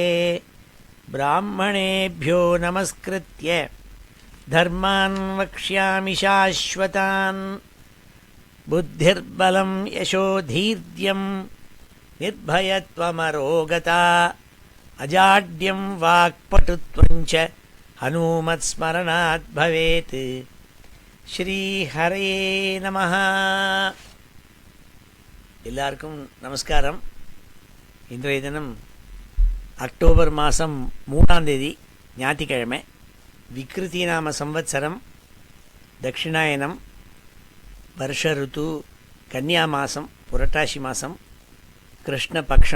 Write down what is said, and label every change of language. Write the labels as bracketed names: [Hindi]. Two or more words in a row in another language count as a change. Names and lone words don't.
[Sanskrit] ब्राह्मणेभ्यो नमस्कृत्य धर्मान् वक्ष्यामि शाश्वतान्। बुद्धिर्बलं यशोधीर्यं निर्भयत्वमरोगता अजाड्यं वाक्पटुत्वं च हनुमत्स्मरणात् भवेत्। श्रीहरे नमः. [Tamil] எல்லாருக்கும் நமஸ்காரம். இன்றைய தினம் அக்டோபர் மாதம் 3ஆம் தேதி ஞாயிற்றுக்கிழமை. விக்ருதி நாம சம்வத்சரம், தட்சிணாயனம், வருஷ ருத்து, கன்னியா மாதம், புரட்டாசி மாதம், கிருஷ்ணபக்ஷம்.